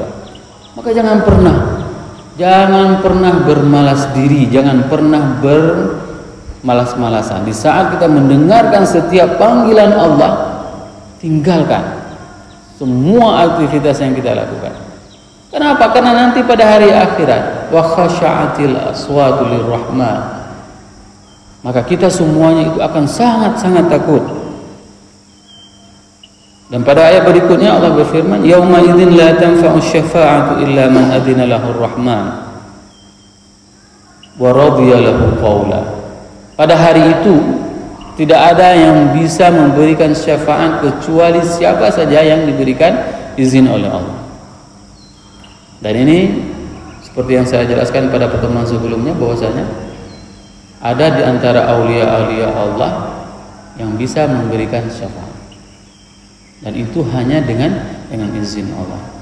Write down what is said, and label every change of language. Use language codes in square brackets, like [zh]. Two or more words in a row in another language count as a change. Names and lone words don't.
[id] Maka jangan pernah bermalas diri, jangan pernah bermalas-malasan. Di saat kita mendengarkan setiap panggilan Allah, tinggalkan semua aktivitas yang kita lakukan. Kenapa? Karena nanti pada hari akhirat, [ar] وخشعت الأصوات للرحمن, [id] maka kita semuanya itu akan sangat-sangat takut. Dan pada ayat berikutnya Allah berfirman, [ar] يومئذ لا تنفع الشفاعة إلا من أذن له الرحمن ورضي له قولا. [id] Pada hari itu tidak ada yang bisa memberikan syafaat kecuali siapa saja yang diberikan izin oleh Allah. Dan ini seperti yang saya jelaskan pada pertemuan sebelumnya, bahwasanya ada di antara aulia-aulia Allah yang bisa memberikan syafaat, dan itu hanya dengan izin Allah.